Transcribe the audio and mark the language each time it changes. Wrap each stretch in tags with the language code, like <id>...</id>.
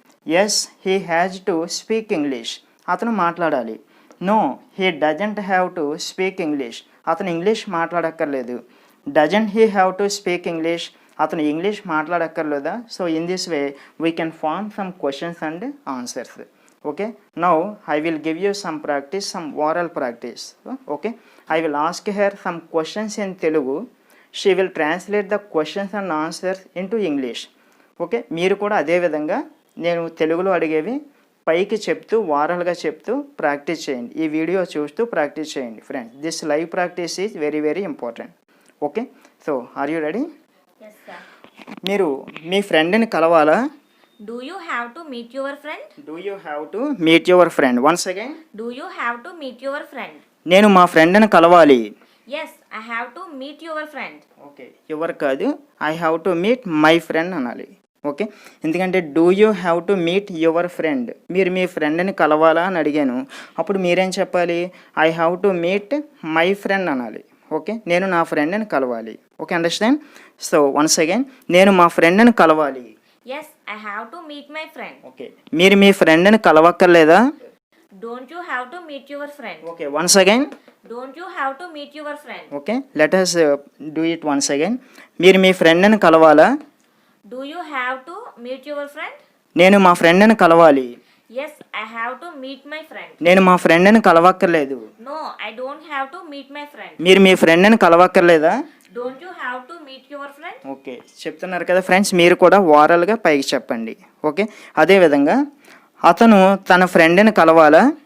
<en>yes, he has to speak English,</en> <te>అతను మాట్లాడాలి.</te> <en>no, he doesn't have to speak English,</en> <te>అతను English మాట్లాడక్కర్లేదు.</te> <en>doesn't he have to speak English,</en> <te>అతను English మాట్లాడక్కర్లేదా?</te> <en>So in this way we can form some questions and answers. Okay, now I will give you some practice, some oral practice. Okay, I will ask her some questions in Telugu. She will translate the questions and answers into English.</en> <te>Okay, మీరు కూడా అదే విధంగా నేను తెలుగులో అడిగేవి పైకి చెప్తూ వారల్గా చెప్తూ practice చేయండి. ఈ వీడియో చూస్తూ ప్రాక్టీస్ చేయండి friends.</te> <en>This live practice is very very important. Okay, so are you ready? Yes, sir.</en> <te>మీరు మీ ఫ్రెండ్ని కలవాలా?</te> <en>Do you have to meet your friend? Do you have to meet your friend? Once again. Do you have to meet your friend?</en> <te>నేను మా ఫ్రెండ్ని కలవాలి.</te> <en>Yes, I have to meet your friend. Okay,</en> <te>ఎవరు కాదు,</te> <en>I have to meet my friend</en> <te>అనాలి. Okay, ఎందుకంటే</te> <en>do you have to meet your friend,</en> <te>మీరు మీ ఫ్రెండ్ని కలవాలా అని అడిగాను. అప్పుడు మీరేం చెప్పాలి?</te> <en>I have to meet my friend అనాలి.</en> <te>ఓకే, నేను నా ఫ్రెండ్ని కలవాలి. Okay, understand? So once again, నేను మా ఫ్రెండ్ని కలవాలి.</te> <en>Yes, I have to meet my friend.</en> <te>Okay, మీరు మీ ఫ్రెండ్ని కలవక్కర్లేదా?</te> <en>Don't you have to meet your friend? Okay, once again. Don't you have to meet your friend? Okay, let us do it once again.</en> <te>మీరు మీ ఫ్రెండ్ని కలవాలా?</te> <en>Do you have to meet your friend?</en> <te>నేను మా ఫ్రెండ్ని కలవాలి.</te> <en>Yes, I have to meet my friend.</en> <te>నేను మా ఫ్రెండ్ని కలవక్కర్లేదు.</te> <en>No, I don't have to meet my friend.</en> <te>మీరు మీ ఫ్రెండ్ని కలవక్కర్లేదా?</te> <en>Don't you have to meet your friend?</en> <te>Okay, చెప్తున్నారు కదా ఫ్రెండ్స్, మీరు కూడా ఓరల్గా పైకి చెప్పండి. ఓకే, అదేవిధంగా అతను తన ఫ్రెండ్ని కలవాలా?</te>